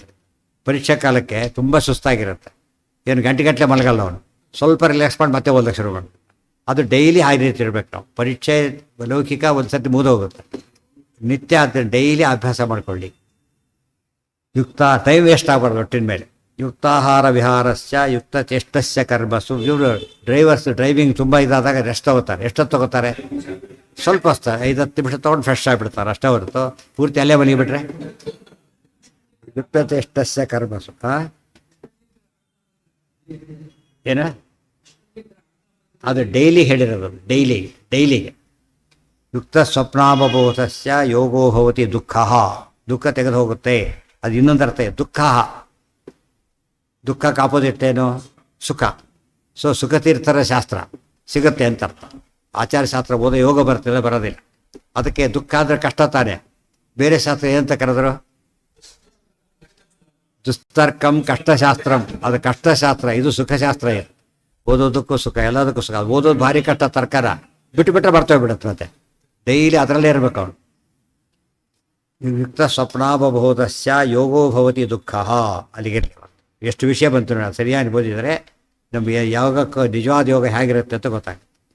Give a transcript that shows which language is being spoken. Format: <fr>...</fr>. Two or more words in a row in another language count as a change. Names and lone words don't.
<kn>ಪರೀಕ್ಷಾ ಕಾಲಕ್ಕೆ ತುಂಬ ಸುಸ್ತಾಗಿರುತ್ತೆ, ಏನು ಗಂಟೆ ಮಲಗಲ್ಲ ಅವನು, ಸ್ವಲ್ಪ ರಿಲ್ಯಾಕ್ಸ್ ಮಾಡಿ ಮತ್ತೆ ಓದಕ್ಕೆ ಶುರು ಮಾಡಿ. ಅದು ಡೈಲಿ ಆ ರೀತಿ ಇರಬೇಕು. ನಾವು ಪರೀಕ್ಷೆ ಲೌಕಿಕ ಒಂದು ಸರ್ತಿ ಮುಗಿದೋಗುತ್ತೆ, ನಿತ್ಯ ಅಂತ ಡೈಲಿ ಅಭ್ಯಾಸ ಮಾಡ್ಕೊಳ್ಳಿ. ಯುಕ್ತ</kn> <en>time waste</en> <kn>ಆಗಬಾರ್ದು ಒಟ್ಟಿನ ಮೇಲೆ.</kn> <sa>ಯುಕ್ತಾಹಾರ ವಿಹಾರಸ್ಯ ಯುಕ್ತ ಚೇಷ್ಟಸ್ಯ ಕರ್ಮಸು.</sa> <kn>ಇವರು ಡ್ರೈವಿಂಗ್ ತುಂಬ ಇದಾದಾಗ ರೆಸ್ಟ್ ತಗೋತಾರೆ. ಎಷ್ಟೊತ್ತು ತಗೋತಾರೆ? ಸ್ವಲ್ಪ ಹೊತ್ತು, 5-10 ನಿಮಿಷ ತೊಗೊಂಡು ಫ್ರೆಶ್ ಆಗಿಬಿಡ್ತಾರೆ ಅಷ್ಟೇ ಹೊರತು ಪೂರ್ತಿ ಅಲ್ಲೇ ಮಲಗಿಬಿಟ್ರೆ.</kn> <sa>ಯುಕ್ತ ಚೇಷ್ಟಸ್ಯ ಕರ್ಮಸು.</sa> <kn>ಏನು ಅದು ಡೈಲಿ ಹೇಳಿರೋದು, ಡೈಲಿಗೆ.</kn> <sa>ಯುಕ್ತ ಸ್ವಪ್ನಾವಬೋಧಸ್ಯ ಯೋಗೋ ಭವತಿ ದುಃಖ.</sa> <kn>ದುಃಖ ತೆಗೆದು ಹೋಗುತ್ತೆ. ಅದು ಇನ್ನೊಂದು ಅರ್ಥ ಇದೆ, ದುಃಖಕ್ಕೆ ಆಪೋಸಿಟ್ ಏನು? ಸುಖ. ಸೊ ಸುಖತೀರ್ಥರ ಶಾಸ್ತ್ರ ಸಿಗುತ್ತೆ ಅಂತ ಅರ್ಥ. ಆಚಾರ್ಯಶಾಸ್ತ್ರ ಓದೋ ಯೋಗ ಬರ್ತಿಲ್ಲ, ಬರೋದಿಲ್ಲ. ಅದಕ್ಕೆ ದುಃಖ ಅಂದರೆ ಕಷ್ಟ ತಾನೆ. ಬೇರೆ ಶಾಸ್ತ್ರ ಏನಂತ ಕರೆದ್ರು?</kn> <sa>ದುಸ್ತರ್ಕಂ ಕಷ್ಟಶಾಸ್ತ್ರಂ.</sa> <kn>ಅದು ಕಷ್ಟಶಾಸ್ತ್ರ, ಇದು ಸುಖಶಾಸ್ತ್ರ. ಏನು ಓದೋದಕ್ಕೂ ಸುಖ, ಎಲ್ಲದಕ್ಕೂ ಸುಖ. ಓದೋದು ಭಾರಿ ಕಷ್ಟ, ತರ್ಕಾರ ಬಿಟ್ಟರೆ ಬರ್ತೋಗ್ಬಿಡುತ್ತೆ. ಮತ್ತೆ ಡೈಲಿ ಅದರಲ್ಲೇ ಇರಬೇಕು ಅವನು.</kn> <sa>ಯುಕ್ತ ಸ್ವಪ್ನಾವಬೋಧಸ್ಯ ಯೋಗೋ ಭವತಿ ದುಃಖ.</sa> <kn>ಅಲ್ಲಿಗಿರಲಿ. ಎಷ್ಟು ವಿಷಯ ಬಂತು ನೋಡಿ, ಸರಿಯಾಗಿ ಓದಿದರೆ ನಮಗೆ ಯಾವಾಗಕ್ಕೂ ನಿಜವಾದ ಯೋಗ ಹೇಗಿರುತ್ತೆ ಅಂತ ಗೊತ್ತಾಗುತ್ತೆ.</kn>